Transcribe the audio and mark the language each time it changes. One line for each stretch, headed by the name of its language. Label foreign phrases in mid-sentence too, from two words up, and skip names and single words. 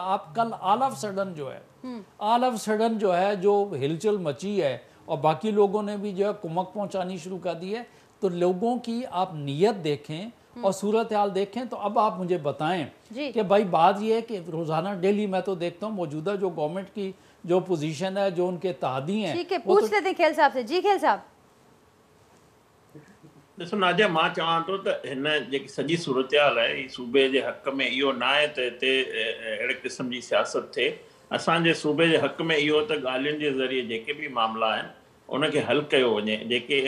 Urdu: آپ کل
English: all of a sudden
Urdu: جو ہے جو ہلچل مچی ہے اور باقی لوگوں نے بھی جو ہے کمک پہنچانی شروع کر دی ہے, تو لوگوں کی آپ نیت دیکھیں اور صورتحال دیکھیں. تو اب آپ مجھے بتائیں کہ بھائی بات یہ ہے کہ روزانہ ڈیلی میں تو دیکھتا ہوں موجودہ جو گورنمنٹ کی جو پوزیشن ہے, جو ان کے اتحادی ہیں. ٹھیک ہے, پوچھ لیتے ہیں کھیل صاحب سے. جی کھیل صاحب.
Sindhi: ॾिसो नाज़िया, मां चवां थो त हिन जेकी सॼी सूरतहाल आहे ही सूबे जे हक़ में इहो न आहे त हिते अहिड़े क़िस्म जी सियासत थिए. असांजे सूबे जे हक़ में इहो त ॻाल्हियुनि जे ज़रिए जेके बि मामला आहिनि उनखे हल कयो वञे.